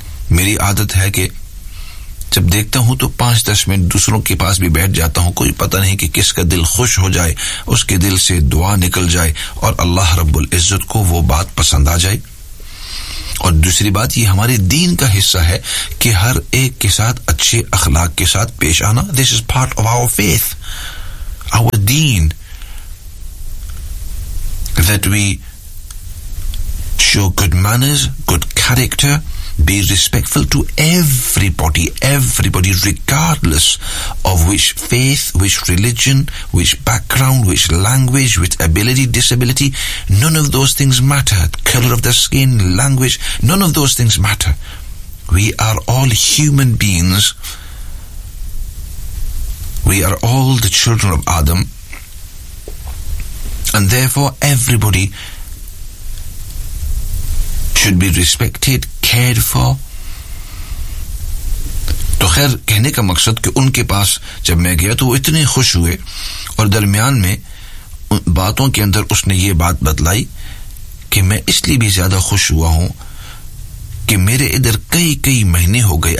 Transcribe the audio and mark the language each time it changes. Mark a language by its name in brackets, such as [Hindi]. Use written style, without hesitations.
[Urdu] Meri aadat hai ki جب دیکھتا ہوں تو 5-10 منٹ دوسروں کے پاس بھی بیٹھ جاتا ہوں. کوئی پتہ نہیں کہ کس کا دل خوش ہو جائے, اس کے دل سے دعا نکل جائے اور اللہ رب العزت کو وہ بات پسند آ جائے. اور دوسری بات, یہ ہمارے دین کا حصہ ہے کہ ہر ایک کے ساتھ اچھے اخلاق کے ساتھ پیش آنا. [English] This is part of our faith, our deen, that we show good manners, good character, be respectful to everybody, everybody, regardless of which faith, which religion, which background, which language, which ability, disability. None of those things matter. Color of the skin, language, none of those things matter. We are all human beings. We are all the children of Adam. And therefore, everybody should be respected, cared for. [Urdu] تو خیر, کہنے کا مقصد کہ ان کے پاس جب میں گیا تو وہ اتنے خوش ہوئے, اور درمیان میں باتوں کے اندر اس نے یہ بات بتلائی کہ میں اس لیے بھی زیادہ خوش ہوا ہوں کہ میرے ادھر کئی کئی مہینے ہو گئے.